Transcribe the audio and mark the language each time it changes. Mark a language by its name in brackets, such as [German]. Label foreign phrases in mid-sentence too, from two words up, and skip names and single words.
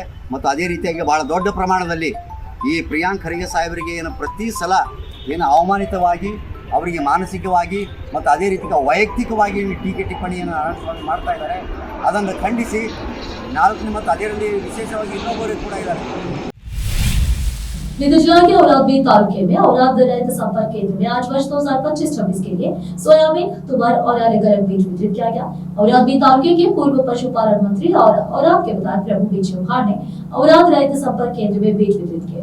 [Kannada] ಮತ್ತು ಅದೇ ರೀತಿಯಾಗಿ ಭಾಳ ದೊಡ್ಡ ಪ್ರಮಾಣದಲ್ಲಿ ಈ ಪ್ರಿಯಾಂಕ್ ಖರ್ಗೆ ಸಾಹೇಬರಿಗೆ ಏನು ಪ್ರತಿ ಸಲ ಏನು ಅವಮಾನಿತವಾಗಿ ಅವರಿಗೆ ಮಾನಸಿಕವಾಗಿ ಮತ್ತು ಅದೇ ರೀತಿ ವೈಯಕ್ತಿಕವಾಗಿ ಟೀಕೆ ಟಿಪ್ಪಣಿಯನ್ನು ಮಾಡ್ತಾ ಇದ್ದಾರೆ. ಅದನ್ನು ಖಂಡಿಸಿ 4ನೇ ಮತ್ತು ಅದರಲ್ಲಿ ವಿಶೇಷವಾಗಿ ಇನ್ನೊಬ್ಬರು ಕೂಡ ಇದ್ದಾರೆ. [Hindi] बीदर जिला के औराद तालुके में औराद रैत संपर्क केंद्र में आज वर्ष 2025-26 के लिए सोयाबीन, तुअर और अलग-अलग बीज वितरित किया गया। औराद तालुके के पूर्व पशुपालन मंत्री और औराद के विधायक प्रभु बी चौहान ने औराद रैत संपर्क केंद्र में बीज वितरित किए।